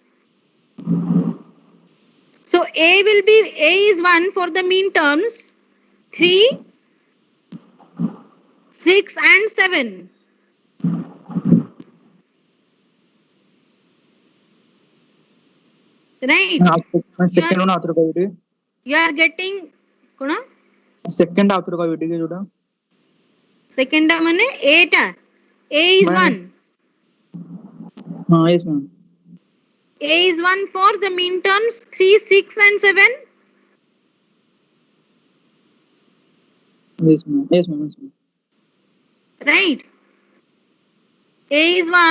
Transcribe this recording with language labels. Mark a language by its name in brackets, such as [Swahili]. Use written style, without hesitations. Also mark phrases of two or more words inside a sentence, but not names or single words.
[English] So A is 1 for the mean terms 3, 6 and 7. Right? Second one author କହିବି You are getting କଣ? Second author [Odia] କହିବି ଟିକେ ଯୋଉଟା Second ଟା ମାନେ A ଟା. [English] A is 1. हाँ, yes, ma'am. A is 1 for the mean terms 3, 6 and 7. Yes, ma'am. Yes, ma'am. Yes, ma'am. Right? A is 1.